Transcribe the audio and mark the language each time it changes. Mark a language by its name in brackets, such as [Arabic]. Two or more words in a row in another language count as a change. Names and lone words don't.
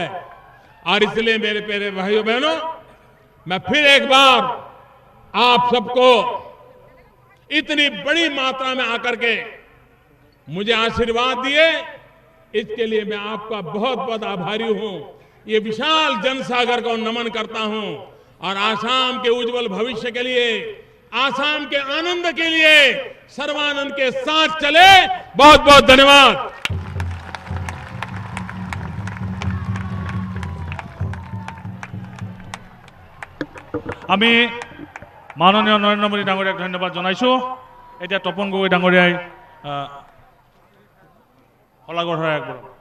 [Hindi] और इसलिए मेरे प्यारे भाइयों बहनों, मैं फिर एक बार आप सबको इतनी बड़ी मात्रा में आकर के मुझे आशीर्वाद दिए, इसके लिए मैं आपका बहुत बहुत आभारी हूं। ये विशाल जनसागर को नमन करता हूं और आसाम के उज्जवल भविष्य के लिए, आसाम के आनंद के लिए सर्वानंद के साथ चले। बहुत बहुत धन्यवाद। [Assamese] আমি মাননীয় নৰেন্দ্ৰ মোদী ডাঙৰীয়াক ধন্যবাদ জনাইছোঁ। এতিয়া তপন গগৈ ডাঙৰীয়াই শলাগৰ শৰাই আগবঢ়াব।